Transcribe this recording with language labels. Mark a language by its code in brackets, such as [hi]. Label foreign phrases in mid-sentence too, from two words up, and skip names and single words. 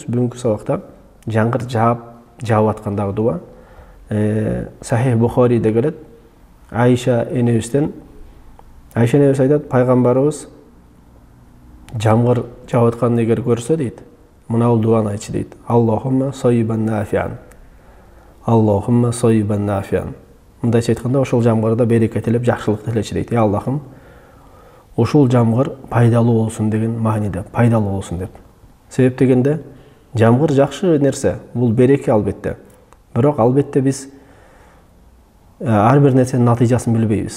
[ky] Бүгүнкү сабакта жамгыр жаап аткандагы дуа. Сахих Бухариде келет. Айша энебизден энебиз айтат, пайгамбарыбыз жамгыр жаап атканын эгер көрсө дейт, мына бул дуаны айтчу дейт: [ar] اللهم صيبا نافعا. اللهم صيبا نافعا. [ky] Мындайча айтканда, ошол жамгырда береке тилеп, жакшылык тилечи дейт. Аллахым, ошол жамгыр пайдалуу болсун деген мааниде, пайдалуу болсун деп. Себеп дегенде, жамгыр жакшы нерсе, бул береке албетте. Бирок албетте биз ар бир нерсенин натыйжасын билбейбиз.